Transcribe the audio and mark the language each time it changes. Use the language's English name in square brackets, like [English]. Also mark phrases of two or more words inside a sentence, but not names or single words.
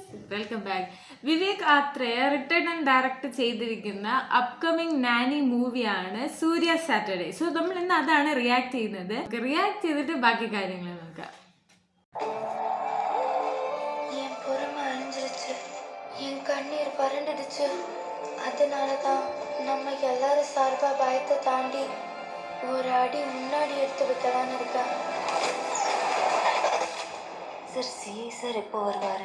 [English] welcome back. [Malayalam] വിവേക് ആത്രേയ [English] written and direct [Malayalam] ചെയ്തിരിക്കുന്ന അപ്കമിങ് നാനി മൂവിയാണ് സൂര്യ സാറ്റർഡേ. സോ നമ്മൾ ഇന്ന് അതാണ് റിയാക്ട് ചെയ്യുന്നത്. റിയാക്ട് ചെയ്തിട്ട് ബാക്കി കാര്യങ്ങൾ നോക്കാം. [Tamil] என் பொறுமை அழிஞ்சிருச்சு, என் கண்ணீர் வறண்டுடுச்சு. அதனால தான் நம்ம எல்லாரும் சார்பாக பயத்தை தாண்டி ஒரு அடி முன்னாடி எடுத்து வைக்கலான்னு இருக்கேன். சார் சார் எப்போ வருவாரு?